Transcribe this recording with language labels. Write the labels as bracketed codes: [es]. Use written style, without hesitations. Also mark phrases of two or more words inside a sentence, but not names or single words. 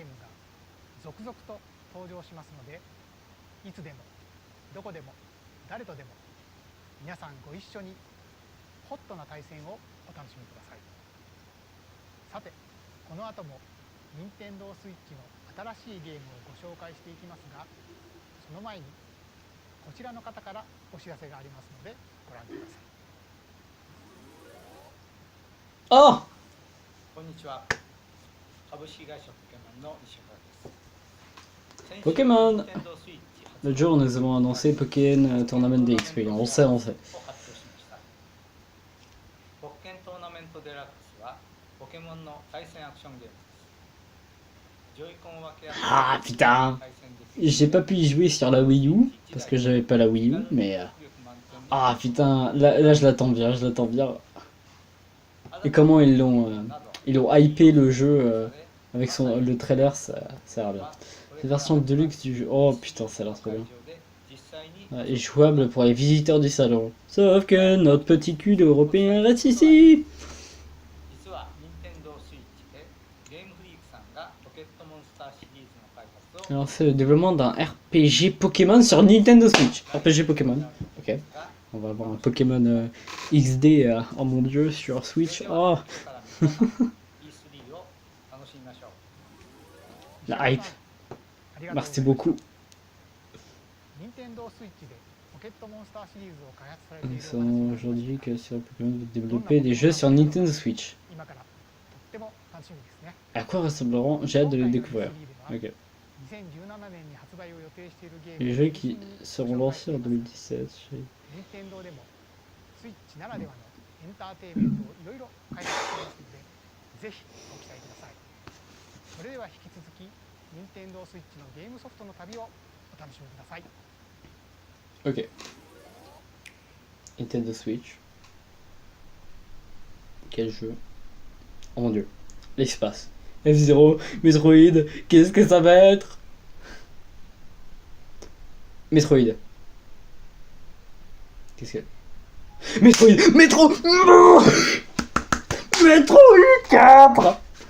[ja] ムが続々と登場しますのでいつでもどこでも誰とでも皆さんご一緒にホットな対戦をお楽しみくださいさてこの後も任天堂スイッチの新しいゲームをご紹介していきますがその前にこちらの方からお知らせがありますのでご覧ください Oh! こんにちは。株式会社ポケモンの西原です。 Pokémon 先週 Nintendo Switch 発 [fr] L'autre jour, nous avons annoncé Pokémon Tournament DXP. On sait, on sait. [ja] を発表しました。ポッケントーナメントデラックスはポケモンの対戦アクションゲームです。ジョイコンを分け合って [fr] Ah putain, [ja] 対戦できる [fr] j'ai pas pu y jouer sur la Wii U parce que j'avais pas la Wii U, mais ah putain, là je l'attends bien, je l'attends bien. Et comment ils l'ont hypé le jeu avec le trailer, ça a l'air bien. La version deluxe du jeu, oh putain, ça a l'air trop bien. Et jouable pour les visiteurs du salon. Sauf que notre petit cul d'Européen reste ici. [ja] 実は任天堂スイッチでゲームフリークさんがポケットモンスターシリーズの開発を [fr] Alors c'est le développement d'un RPG Pokémon sur Nintendo Switch. RPG Pokémon, ok. On va avoir un Pokémon XD, oh mon dieu, sur Switch. Oh, [ja] から皆さん E3 を楽しみましょう。 [fr] la hype. [ja] ありがとうございます [fr] Merci beaucoup. [ja] 任天堂スイッチでポケットモンスターシリーズを開発されてい [fr] Nous [ja] る [fr] savons aujourd'hui que sur Pokémon vous développez des jeux sur Nintendo Switch. [ja] 今からとっても楽しみですね。 [fr] À quoi ressembleront? J'ai hâte de les découvrir. [ja] 今回の [fr] Ok. [ja] 2017年に発売を予定しているゲーム [fr] Les jeux qui seront lancés en 2017. [ja] 任天堂でもスイッチならではのエンターテインメントをいろいろ開発していますので、ぜひご期待ください。それでは引き続き任天堂スイッチのゲームソフトの旅をお楽しみください。 [fr] Ok. Nintendo Switch. Quel jeu? Oh mon dieu. L'espace. F-Zero, Metroid, qu'est-ce que ça va être? Metroid. Qu'est-ce que... Metroid! Métro! Metroid 4!